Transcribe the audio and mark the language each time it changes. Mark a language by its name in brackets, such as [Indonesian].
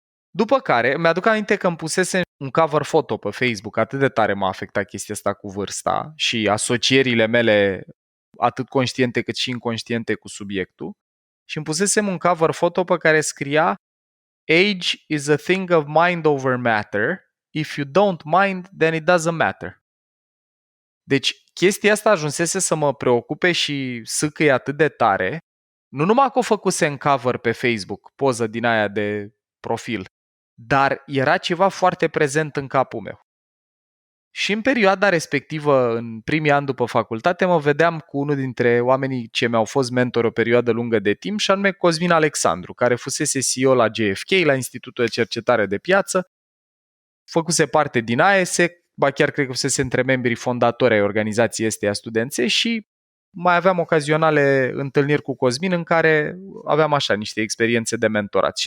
[Romanian] După care, mi-aduc aminte că îmi pusese un cover foto pe Facebook, atât de tare m-a afectat chestia asta cu vârsta și asocierile mele atât conștiente cât și inconștiente cu subiectul și îmi pusesem un cover foto pe care scria [English] age is a thing of mind over matter. If you don't mind, then it doesn't matter. [Romanian] Deci chestia asta ajunsese să mă preocupe și sâcăi atât de tare, nu numai că o făcuse în cover pe Facebook, poză din aia de profil, dar era ceva foarte prezent în capul meu. Și în perioada respectivă, în primii ani după facultate, mă vedeam cu unul dintre oamenii ce mi-au fost mentori o perioadă lungă de timp, și anume Cosmin Alexandru, care fusese CEO la JFK, la Institutul de Cercetare de Piață, făcuse parte din AESEC, ba chiar cred că fusese între membrii fondatori ai organizației esteia studențe, și mai aveam ocazionale întâlniri cu Cosmin în care aveam așa niște experiențe de mentorat.